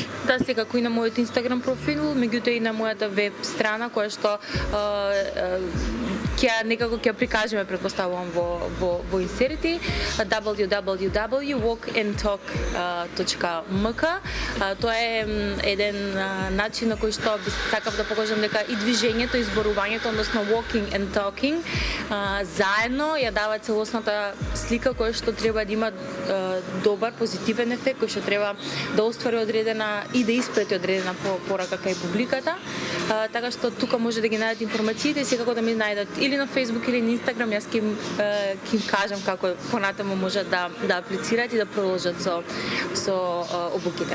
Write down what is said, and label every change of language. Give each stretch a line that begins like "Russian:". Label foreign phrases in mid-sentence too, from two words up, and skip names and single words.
Macedonian: Да, секако и на мојот Инстаграм профил, меѓутоа и на мојата веб страна која што ќе прикажеме, претпоставувам во инсерити, www.walkandtalk.mk. Тоа е еден начин на кој што би сакав да покажам дека и движењето, и зборувањето, односно
English: walking and talking,
Macedonian: заедно ја дава целосната слика која што треба да има добар позитивен ефект, кој што треба да оствари одредена и да испрети одредена порака кај публиката. Така што тука може да ги најдат информациите, секако да ми најдат или на Facebook или на Instagram, јас ќе им кажам како понатаму можат да аплицираат и да продолжат со обуките.